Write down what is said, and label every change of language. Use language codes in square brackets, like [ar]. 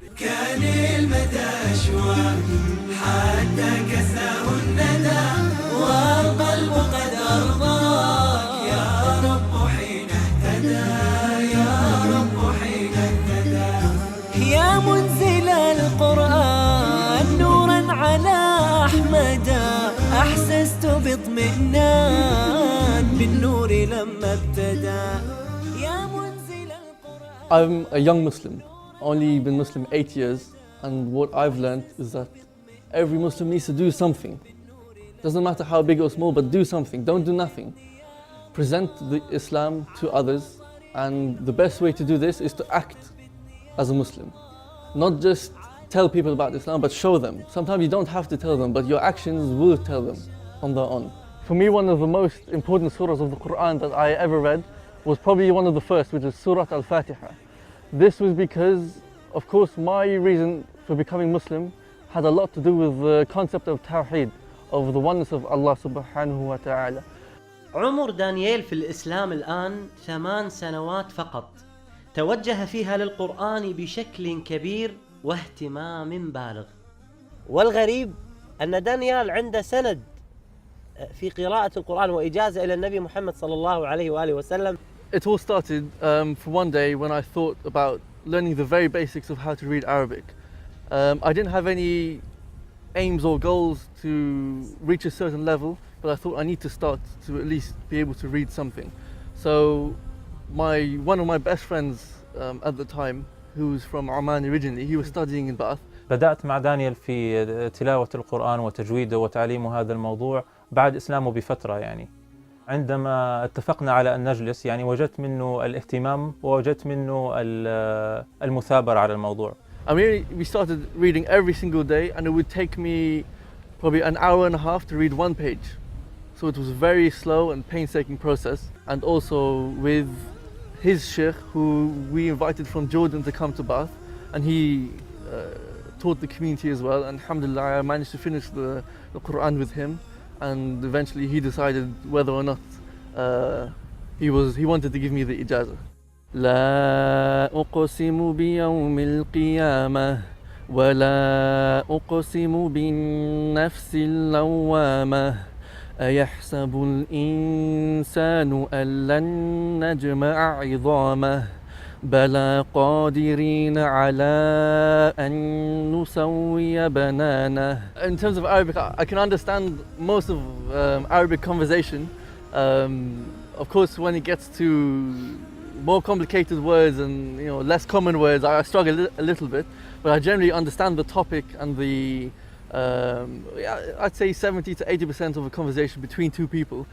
[ar] كان المدى أشواق حتى كساه الندى والقلب قد أرضاك يا رب حين اهتدى يا رب حين اهتدى يا منزل القرآن نورا على أحمد أحسست باطمئنان بالنور لما ابتدى يا منزل القرآن. [en] I'm a young Muslim, only been Muslim 8 years, and what I've learned is that every Muslim needs to do something. Doesn't matter how big or small, but do something, don't do nothing. Present the Islam to others, and the best way to do this is to act as a Muslim. Not just tell people about Islam, but show them. Sometimes you don't have to tell them, but your actions will tell them on their own. For me, one of the most important surahs of the Quran that I ever read was probably one of the first, which is Surah Al-Fatiha. This was because, of course, my reason for becoming Muslim had a lot to do with the concept of Tawheed, of the oneness of Allah subhanahu wa ta'ala. [ar] عمر دانييل في الإسلام الآن 8 سنوات فقط، توجه فيها للقرآن بشكل كبير واهتمام بالغ. والغريب أن دانيال عنده سند في قراءة القرآن وإجازة إلى النبي محمد صلى الله عليه وآله وسلم. [en] It all started for one day when I thought about learning the very basics of how to read Arabic. I didn't have any aims or goals to reach a certain level, but I thought I need to start to at least be able to read something. So one of my best friends at the time, who was from Oman originally, he was studying in Bath. [ar] بدأت مع دانيال في تلاوة القرآن وتجويده وتعليم هذا الموضوع بعد إسلامه بفترة يعني. عندما اتفقنا على أن نجلس يعني وجدت منه الاهتمام ووجدت منه المثابرة على الموضوع. [en] I mean, we started reading every single day, and it would take me probably an hour and a half to read one page. So it was a very slow and painstaking process. And also with his sheikh, who we invited from Jordan to come to Bath, and he taught the community as well. And alhamdulillah, I managed to finish the Quran with him, and eventually he decided whether or not he wanted to give me the ijazah. [ar] لا أقسم بيوم القيامة ولا أقسم بالنفس اللوامة أيحسب الإنسان أن لن نجمع عظامه بلى قادرين على أن نسوي بنانه. [en] In terms of Arabic, I can understand most of Arabic conversation. Of course, when it gets to more complicated words and less common words, I struggle a little bit, but I generally understand the topic and the I'd say 70 to 80% of a conversation between two people.